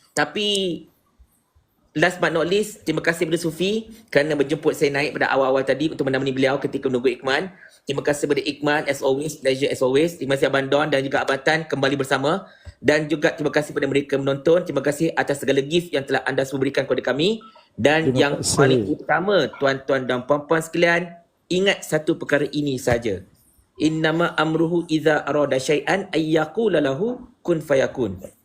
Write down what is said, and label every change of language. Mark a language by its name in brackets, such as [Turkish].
[Malay] Tapi [English] last but not least, [Malay] terima kasih kepada Sufi kerana menjemput saya naik pada awal-awal tadi untuk menemani beliau ketika menunggu Iqman. Terima kasih kepada Iqman [English] as always, pleasure as always. [Malay] Terima kasih Abang Don dan juga Abang Tan kembali bersama. Dan juga terima kasih kepada mereka menonton. Terima kasih atas segala gift yang telah anda semua berikan kepada kami. Dan Terima yang kasih. paling utama, tuan-tuan dan puan-puan sekalian, ingat satu perkara ini saja. [Arabic] Innama amruhu idza arada syai'an ayyaqula lahu kun fayakun.